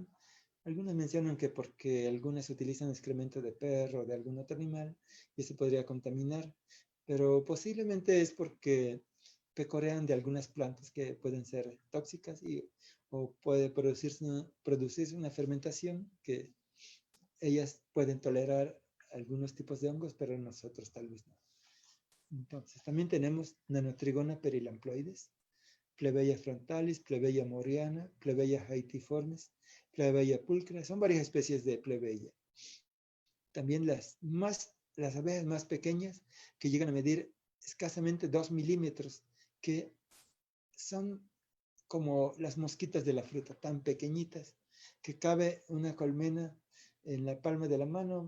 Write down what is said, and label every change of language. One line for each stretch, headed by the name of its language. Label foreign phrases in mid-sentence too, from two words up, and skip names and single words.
Spanish: Algunas mencionan que porque algunas utilizan excremento de perro o de algún otro animal y eso podría contaminar, pero posiblemente es porque pecorean de algunas plantas que pueden ser tóxicas o puede producirse una fermentación que ellas pueden tolerar algunos tipos de hongos, pero nosotros tal vez no. Entonces, también tenemos Nanotrigona perilamploides, Plebeia frontalis, Plebeia moriana, Plebeia haitiformis, Plebeia pulcra. Son varias especies de plebeia. También las abejas más pequeñas, que llegan a medir escasamente 2 milímetros, que son como las mosquitas de la fruta, tan pequeñitas, que cabe una colmena en la palma de la mano.